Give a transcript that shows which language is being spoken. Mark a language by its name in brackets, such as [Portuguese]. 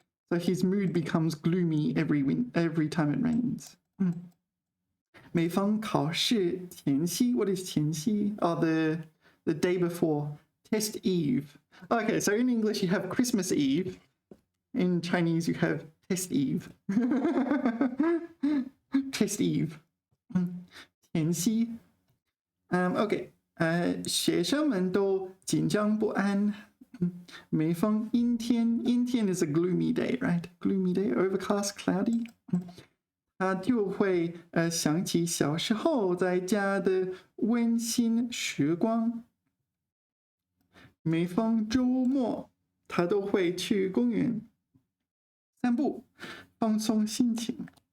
[English] So his mood becomes gloomy every time it rains. [Chinese] 每逢考试前夕 [English] what is [Chinese] 前夕? [English] Oh, the day before. Test eve. Okay, so in English you have Christmas Eve. In Chinese you have test eve. Test eve. 前夕.Okay. [Chinese] 学生们都紧张不安。每逢阴天 [English] is a gloomy day, right? Gloomy day, overcast, cloudy. [Chinese] 他就会想起小时候在家的温馨时光。每逢周末，他都会去公园散步，放松心情。